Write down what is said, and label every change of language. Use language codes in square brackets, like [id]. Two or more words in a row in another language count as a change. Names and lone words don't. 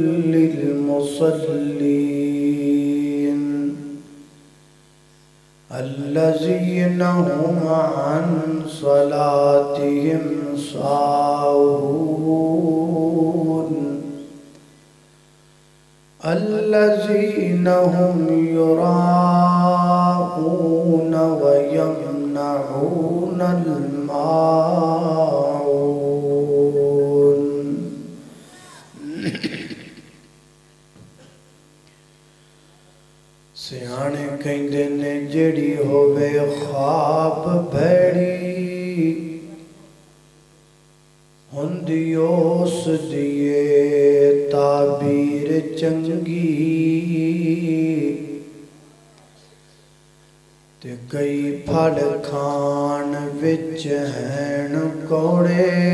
[ar] للمصلين الذين هم عن صلاتهم ساهون الذين هم يراءون ويمنعون الماعون [pa] سیانے کہندے نے جڑی ہووے خواب بھیڑی ہوندی اس دیے تعبیر چنگی تے کئی پھل کھان وچ ہین کوڑے